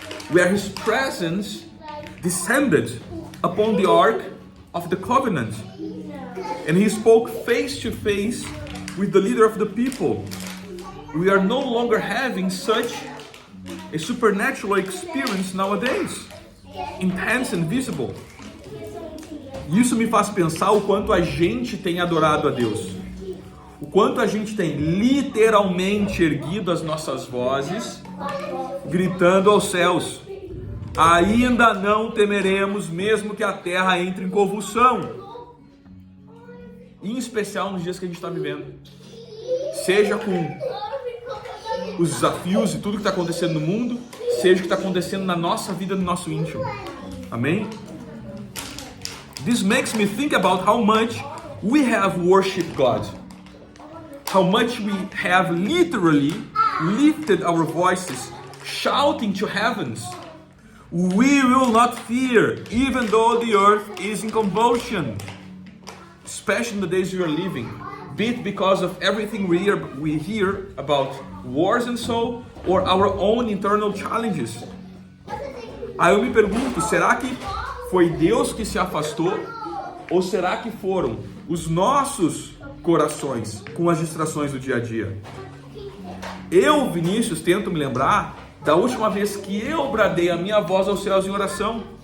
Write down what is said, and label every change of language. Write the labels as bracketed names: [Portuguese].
[English] where his presence descended upon the Ark of the Covenant. And he spoke face to face with the leader of the people. We are no longer having such a supernatural experience nowadays, intense and visible. [Portuguese] Isso me faz pensar o quanto a gente tem adorado a Deus. O quanto a gente tem literalmente erguido as nossas vozes, gritando aos céus: ainda não temeremos, mesmo que a terra entre em convulsão. Em especial nos dias que a gente está vivendo. Seja com os desafios e tudo que está acontecendo no mundo, seja o que está acontecendo na nossa vida, no nosso íntimo. Amém? [English] This makes me think about how much we have worshipped God. How much we have literally lifted our voices, shouting to heavens. We will not fear, even though the earth is in convulsion. Especially in the days we are living, be it because of everything we hear about wars and so, or our own internal challenges. [Portuguese] Aí eu me pergunto, será que foi Deus que se afastou? Ou será que foram os nossos corações com as distrações do dia a dia? Eu, Vinícius, tento me lembrar da última vez que eu bradei a minha voz aos céus em oração.